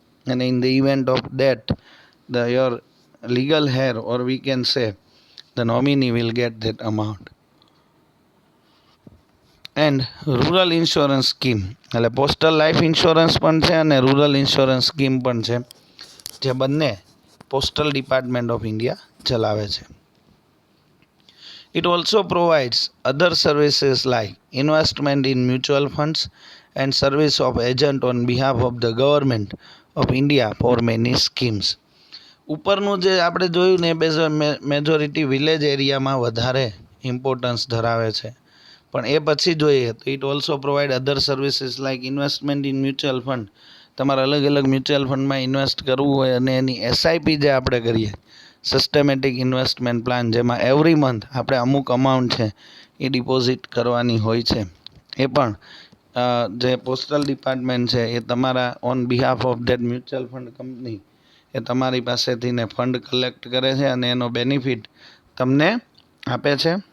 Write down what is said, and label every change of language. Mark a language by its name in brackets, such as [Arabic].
[English] અને in the event of that your legal heir or we can say the nominee will get that amount. [Gujarati] And rural insurance scheme એટલે postal life insurance પણ છે અને rural insurance scheme પણ છે, જે બંને postal department of India ચલાવે છે. [English] It also provides other services like investment in mutual funds and service of agent on behalf of the government of India for many schemes. [Gujarati] ઉપરનું જે આપણે જોયું ને એ મેજોરિટી વિલેજ એરિયામાં વધારે ઇમ્પોર્ટન્સ ધરાવે છે, પણ એ પછી જોઈએ તો [English] It also provide other services like investment in mutual fund. [Gujarati] તમારે અલગ અલગ મ્યુચ્યુઅલ ફંડમાં ઇન્વેસ્ટ કરવું હોય અને એની એસઆઈપી જે આપણે કરીએ સિસ્ટમેટિક ઇન્વેસ્ટમેન્ટ પ્લાન, જેમાં એવરી મંથ આપણે અમુક અમાઉન્ટ છે એ ડિપોઝિટ કરવાની હોય છે, એ પણ જે પોસ્ટલ ડિપાર્ટમેન્ટ છે એ તમારા [English] on behalf of that mutual fund [Gujarati] company એ તમારી પાસેથી ને ફંડ કલેક્ટ કરે છે અને એનો બેનિફિટ તમને આપે છે.